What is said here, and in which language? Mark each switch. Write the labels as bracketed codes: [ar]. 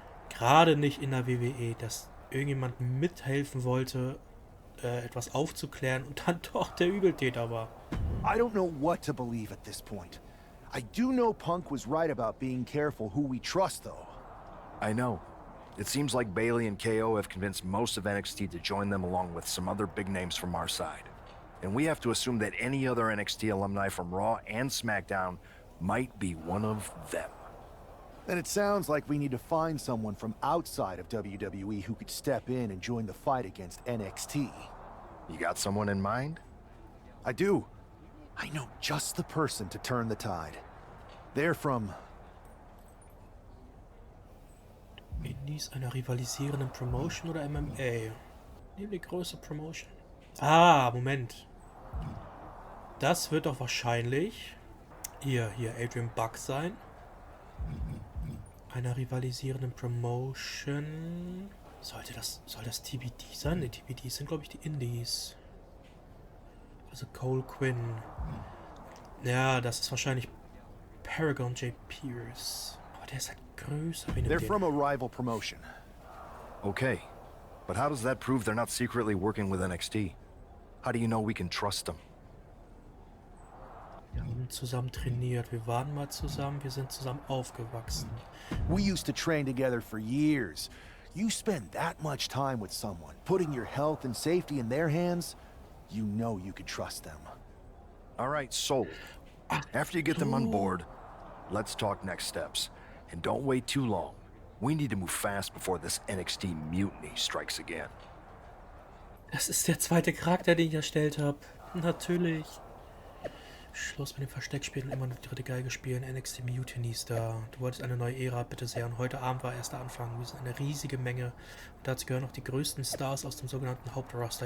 [de] Gerade nicht in der WWE, dass irgendjemand mithelfen wollte, etwas aufzuklären und dann doch der Übeltäter war. [en] I don't know what to believe at this point. I do know Punk was right about being careful who we trust, though. I know. It seems like Bayley and KO have convinced most of NXT to join them along with some other big names from our side. And we have to assume that any other NXT alumni from Raw and SmackDown might be one of them. Then it sounds like we need to find someone from outside of WWE who could step in and join the fight against NXT. You got someone in mind? I do. I know just the person to turn the tide. They're from... [de] Indies einer rivalisierenden Promotion oder MMA? Nehmen die größte Promotion. Ah, Moment. Das wird doch wahrscheinlich hier Adrian Buck sein. Einer rivalisierenden Promotion. Soll das TBD sein? Die TBD sind, glaube ich, die Indies. Also Cole Quinn. Ja, das ist wahrscheinlich Paragon J. Pierce. Aber der ist halt größer. [en] They're from a rival promotion. Okay, but how does that prove they're not secretly working with NXT? How do you know we can trust them? [de] Wir haben zusammen trainiert, wir waren mal zusammen, wir sind zusammen aufgewachsen. [en] We used to train together for years. You spend that much time with someone, putting your health and safety in their hands, you know you can trust them. All right, sold. After you get them on board, let's talk next steps. And don't wait too long. We need to move fast before this NXT mutiny strikes again. [de] Das ist der zweite Charakter, den ich erstellt habe. Natürlich. Schluss mit dem Versteckspielen und immer noch die dritte Geige spielen. NXT Mutiny ist da. Du wolltest eine neue Ära, bitte sehr. Und heute Abend war erst der Anfang. Wir sind eine riesige Menge. Und dazu gehören auch die größten Stars aus dem sogenannten Hauptroster.